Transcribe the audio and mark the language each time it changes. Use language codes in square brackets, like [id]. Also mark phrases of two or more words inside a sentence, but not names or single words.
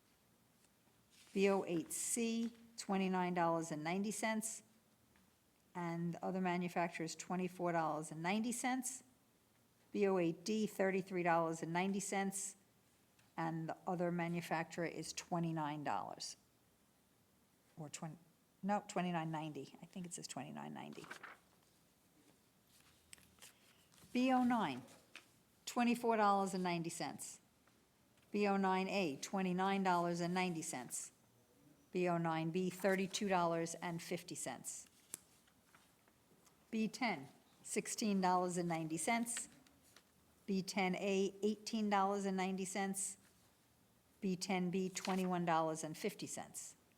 [en] BO8C, $29.90, and the other manufacturer is $24.90. BO8D, $33.90, and the other manufacturer is $29. Or $29.90. I think it says $29.90. BO9, $24.90. BO9A, $29.90. BO9B, $32.50. B10, $16.90. B10A, $18.90. B10B, $21.50.